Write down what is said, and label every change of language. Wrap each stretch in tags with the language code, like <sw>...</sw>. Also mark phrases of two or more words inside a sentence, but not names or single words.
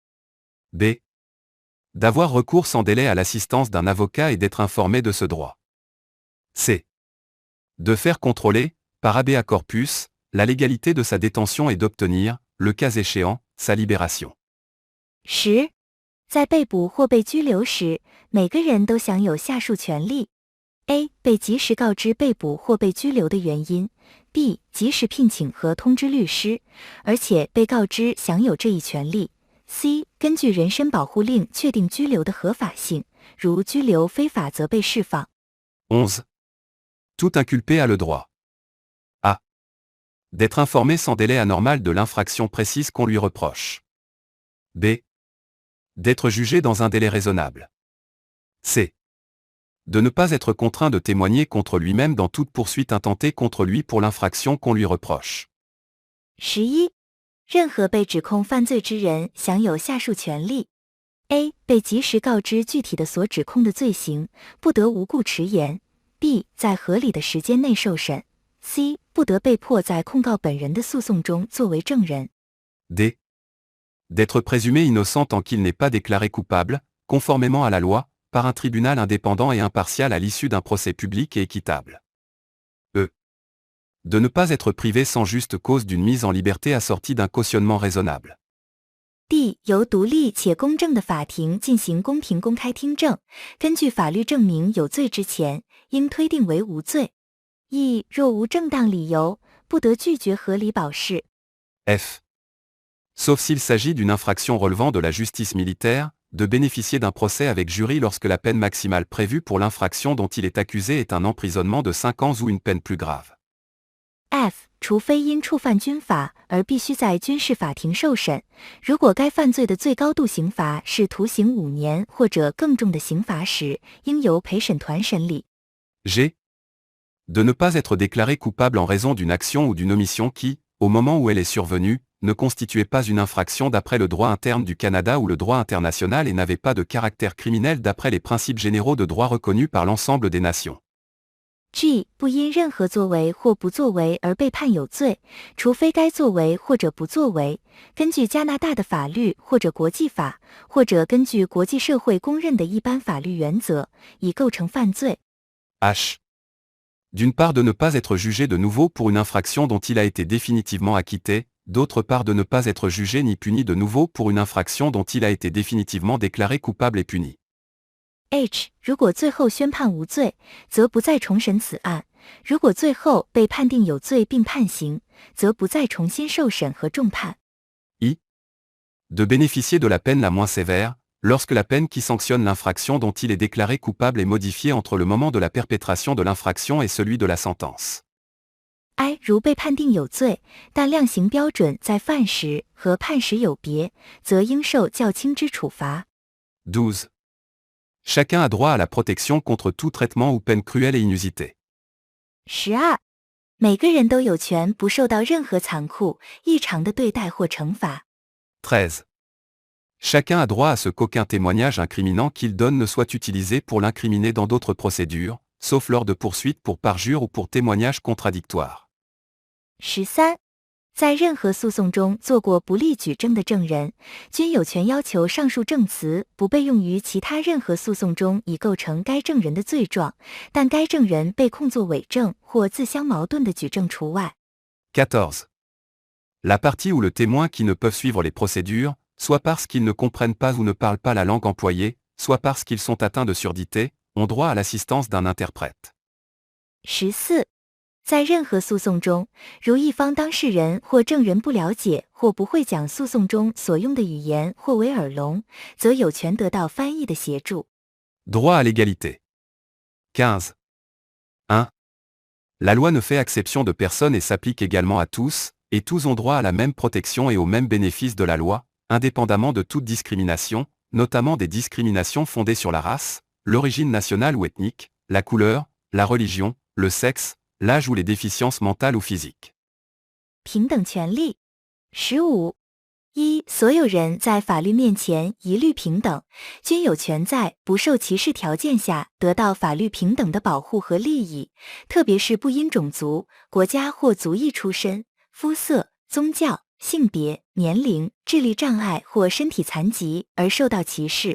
<fr>B. D'avoir recours sans délai à l'assistance d'un avocat et d'être informé de ce droit. C. De faire contrôler, par</fr> <la>habeas corpus,</la> <fr>la légalité de sa détention et d'obtenir, le cas échéant, sa libération.</fr> <zh>10. 在被捕或被拘留时，每个人都享有下述权利 ：A. 被及时告知被捕或被拘留的原因 ；B. 及时聘请和通知律师，而且被告知享有这一权利。C. 根据人身保护令确定拘留的合法性，如拘留非法则被释放。</zh> <fr>11. Tout inculpé a le droit. A. D'être informé sans délai anormal de l'infraction précise qu'on lui reproche. B. D'être jugé dans un délai raisonnable. C. De ne pas être contraint de témoigner contre lui-même dans toute poursuite intentée contre lui pour l'infraction qu'on lui reproche.</fr> <zh>11. 任何被指控犯罪之人享有下述权利 ：A. 被及时告知具体的所指控的罪行，不得无故迟延 ；B. 在合理的时间内受审 ；C. 不得被迫在控告本人的诉讼中作为证人。</zh> <fr>D. D'être présumé innocent tant qu'il n'est pas déclaré coupable, conformément à la loi, par un tribunal indépendant et impartial à l'issue d'un procès public et équitable. E. De ne pas être privé sans juste cause d'une mise en liberté assortie d'un cautionnement raisonnable.</fr> <zh>D. 由独立且公正的法庭进行公平公开听证，根据法律证明有罪之前，应推定为无罪。E. 若无正当理由，不得拒绝合理保释。</zh> <fr>F. Sauf s'il s'agit d'une infraction relevant de la justice militaire, de bénéficier d'un procès avec jury lorsque la peine maximale prévue pour l'infraction dont il est accusé est un emprisonnement de 5 ans ou une peine plus grave.</fr> <zh>F. 除非因触犯军法而必须在军事法庭受审，如果该犯罪的最高度刑罚是徒刑5年或者更重的刑罚时，应由陪审团审理。</zh> <fr>G. De ne pas être déclaré coupable en raison d'une action ou d'une omission qui, au moment où elle est survenue, ne constituait pas une infraction d'après le droit interne du Canada ou le droit international et n'avait pas de caractère criminel d'après les principes généraux de droit reconnus par l'ensemble des nations.</fr> <zh>G. 不因任何作为或不作为而被判有罪，除非该作为或者不作为，根据加拿大的法律或者国际法，或者根据国际社会公认的一般法律原则，已构成犯罪。</zh> <fr>H. D'une part de ne pas être jugé de nouveau pour une infraction dont il a été définitivement acquitté, d'autre part de ne pas être jugé ni puni de nouveau pour une infraction dont il a été définitivement déclaré coupable et puni.</fr> <zh>H. 如果最后宣判无罪，则不再重审此案；如果最后被判定有罪并判刑，则不再重新受审和重判。</zh> <fr>I. De bénéficier de la peine la moins sévère, lorsque la peine qui sanctionne l'infraction dont il est déclaré coupable est modifiée entre le moment de la perpétration de l'infraction et celui de la sentence.</fr> <zh>I. 如被判定有罪，但量刑标准在犯时和判时有别，则应受较轻之处罚。</zh> <fr>12. Chacun a droit à la protection contre tout traitement ou peine cruelle et inusitée.</fr> <zh>12. 每个人都有权不受到任何残酷、异常的对待或惩罚。</zh> <fr>13. Chacun a droit à ce qu'aucun témoignage incriminant qu'il donne ne soit utilisé pour l'incriminer dans d'autres procédures, sauf lors de poursuites pour parjure ou pour témoignage contradictoire.</fr> <zh>13. 在任何诉讼中做过不利举证的证人，均有权要求上述证词不被用于其他任何诉讼中以构成该证人的罪状，但该证人被控作伪证或自相矛盾的举证除外。</zh> <fr>14. La partie ou le témoin qui ne peuvent suivre les procédures, soit parce qu'ils ne comprennent pas ou ne parlent pas la langue employée, soit parce qu'ils sont atteints de surdité, ont droit à l'assistance d'un interprète.</fr> <zh>14. 在任何诉讼中，如一方当事人或证人不了解或不会讲诉讼中所用的语言或为耳聋，则有权得到翻译的协助。</zh> <fr>Droit à l'égalité. 15. 1. La loi ne fait exception de personne et s'applique également à tous, et tous ont droit à la même protection et aux mêmes bénéfices de la loi, indépendamment de toute discrimination, notamment des discriminations fondées sur la race, l'origine nationale ou ethnique, la couleur, la religion, le sexe, l'âge ou les déficiences mentales ou physiques.</fr> <zh>平等权利。15. 一，所有人在法律面前一律平等，均有权在不受歧视条件下得到法律平等的保护和利益，特别是不因种族、国家或族裔出身、肤色、宗教、性别、年龄、智力障碍或身体残疾而受到歧视。</zh>